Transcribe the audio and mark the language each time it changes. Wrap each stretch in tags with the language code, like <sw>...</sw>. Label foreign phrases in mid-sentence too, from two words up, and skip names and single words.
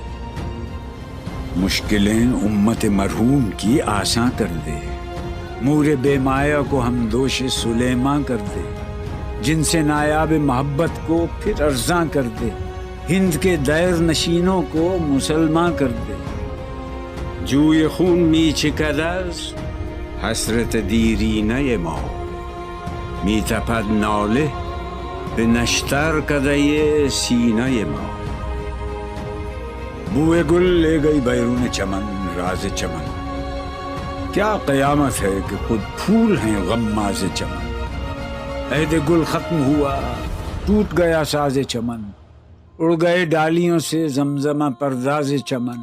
<ur>مشکلیں امت مرحوم کی آساں کر دے، مور بے مایا کو ہم دوش سلیماں کر دے، جن سے نایاب محبت کو پھر ارزاں کر دے، ہند کے دیر نشینوں کو مسلمان کر دے۔</ur> <fa>جوی خون می چکدز حسرت دیرینه ما، می تپد ناله به نشتر کدۀ سینه ما۔</fa> <ur>بوئے گل لے گئی بیرون چمن راز چمن، کیا قیامت ہے کہ خود پھول ہیں غماز چمن۔ عہد گل ختم ہوا ٹوٹ گیا ساز چمن، اڑ گئے ڈالیوں سے زمزمہ پرداز چمن۔</ur>